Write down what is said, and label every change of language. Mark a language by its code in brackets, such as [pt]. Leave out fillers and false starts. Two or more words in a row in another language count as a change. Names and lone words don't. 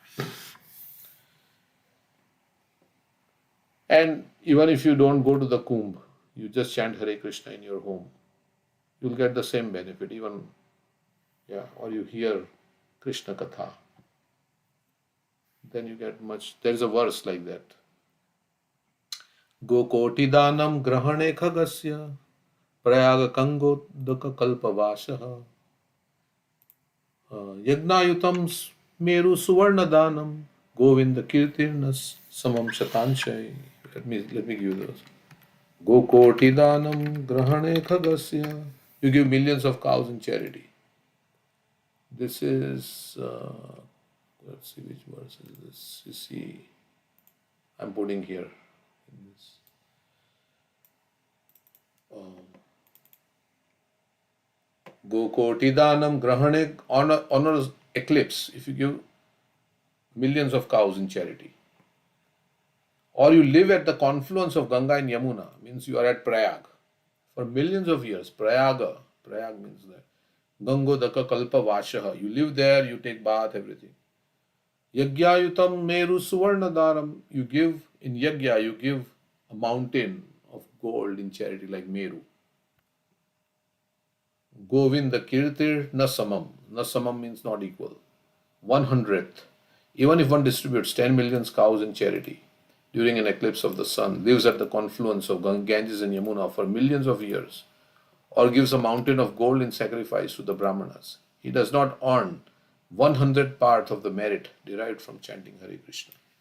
[en] And even if you don't go to the Kumbh, you just chant Hare Krishna in your home, you'll get the same benefit. Even, yeah, or you hear Krishna Katha, then you get much. There's a verse like that. [sa] गोकोटिदानं ग्रहणे खगस्य प्रयाग गङ्गोदक कल्पवासः यज्ञायुतं मेरु सुवर्णदानं गोविन्द कीर्तेर्न समं शतांशैः. [en] Let me give you those. [sa] गोकोटिदानं ग्रहणे खगस्य. [en] You give millions of cows in charity. This is, let's see which verse is this. You see, I'm putting here in this. [sa] गोकोटिदानं ग्रहणे [en] honors eclipse. If you give millions of cows in charity, or you live at the confluence of Ganga and Yamuna, means you are at Prayag for millions of years. Prayag means that. [sa] गङ्गोदक कल्प वासः. [en] You live there, you take bath, everything. [sa] यज्ञायुतं मेरु सुवर्णदानं. [en] You give, in Yagya, you give a mountain of gold in charity like Meru. [sa] गोविन्द कीर्तिर् न समम्. [en] Nasamam means not equal. 1/100th. Even if one distributes 10 million cows in charity during an eclipse of the sun, lives at the confluence of Ganges and Yamuna for millions of years, or gives a mountain of gold in sacrifice to the Brahmanas, he does not earn 1/100th part of the merit derived from chanting Hare Krishna.